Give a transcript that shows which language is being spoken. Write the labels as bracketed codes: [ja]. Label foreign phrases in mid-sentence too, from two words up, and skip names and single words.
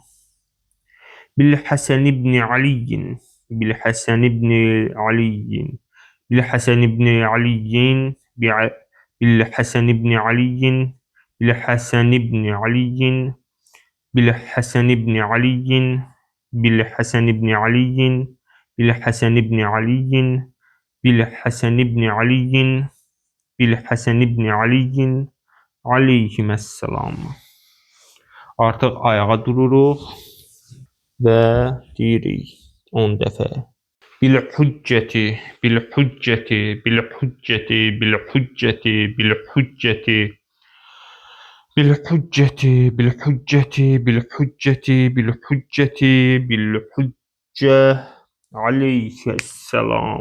[ar] بالحسن بن علي بالحسن بن علي بالحسن بن علي بالحسن بن علي بالحسن بن علي بالحسن بن علي بالحسن بن علي بالحسن بن علي بالحسن بن علي بالحسن بن علي aleyhisselam. [az] Artıq ayağa dururuq və deyirik 10 dəfə. [ar] بالحجة، بالحجة، بالحجة، بالحجة، بالحجة، بالحجة، بالحجة، بالحجة، بالحجة، بالحجة عليه السلام.